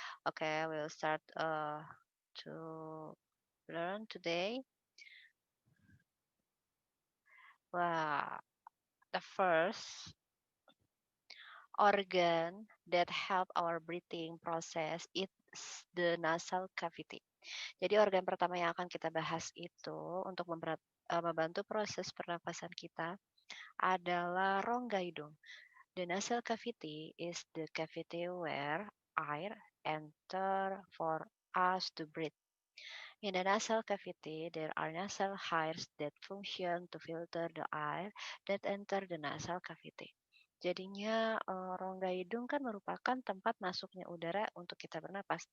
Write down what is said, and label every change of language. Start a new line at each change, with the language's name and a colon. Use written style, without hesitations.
English: Okay, we'll start to learn today. Well, the first organ that help our breathing process is the nasal cavity.
Indonesian: Jadi organ pertama yang akan kita bahas itu untuk membantu proses pernapasan kita adalah rongga hidung.
English: The nasal cavity is the cavity where air enter for us to breathe. In the nasal cavity, there are nasal hairs that function to filter the air that enter the nasal cavity.
Indonesian: Jadinya rongga hidung kan merupakan tempat masuknya udara untuk kita bernapas.